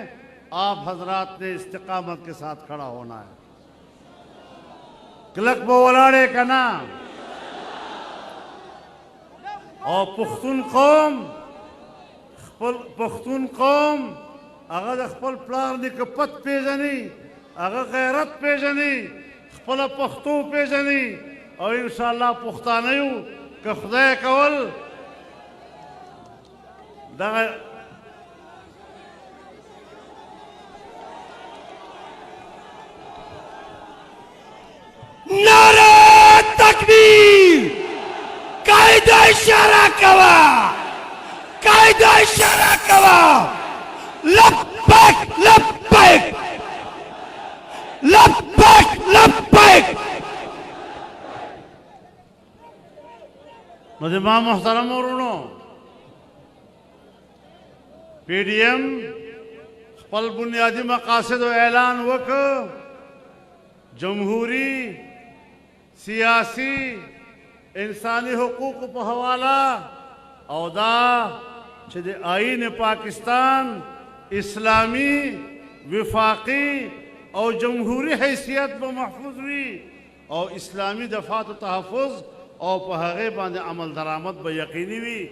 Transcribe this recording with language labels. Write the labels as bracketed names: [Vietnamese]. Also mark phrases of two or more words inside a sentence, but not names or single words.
[Urdu] آپ حضرات نے استقامت کے ساتھ کھڑا ہونا ہے. کلک بولاڑے کا نام اور پختون قوم [Pashto] اگر خپل پلار نکپت پیژني، اگر غیرت پیژني، خپل پختو پیژني، او انشاءالله پښتانه یو که خدای کول دغه [Urdu] نعرہ تکبیر! [Pashto] قائد اشارہ کوا، قائد اشارہ کوا، لبیک لبیک لبیک لبیک. مجمع محترم ورونو، پی ڈی ایم خپل بنیادی مقاصد و اعلان وکړ. جمہوری، سیاسی، انسانی حقوق په حواله او دا چې د آئین پاکستان اسلامی، وفاقی او جمہوری حیثیت به محفوظ وي او اسلامی دفاعت و تحفظ او په هغې باندې عمل درآمد به یقیني وي.